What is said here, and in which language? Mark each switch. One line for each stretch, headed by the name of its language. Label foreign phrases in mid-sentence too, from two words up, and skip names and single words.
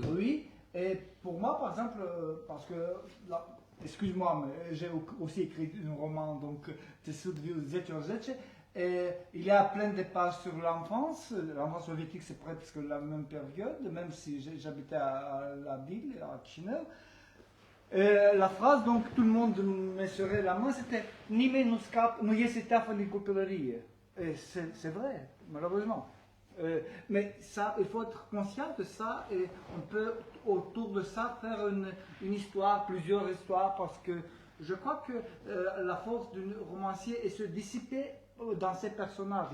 French: Oui, et pour moi par exemple, parce que là, excuse-moi, mais j'ai aussi écrit un roman, donc et il y a plein de pages sur l'enfance. L'enfance soviétique, c'est presque la même période, même si j'habitais à la ville, à Chisinau. La phrase, donc tout le monde me serrait la main, c'était «
Romanian: Nimeni nu scap, nu iese teafă din copilărie ».
French: Et c'est vrai, malheureusement. Mais ça, il faut être conscient de ça et on peut autour de ça faire une histoire, plusieurs histoires, parce que je crois que la force d'un romancier est se dissiper dans ses personnages.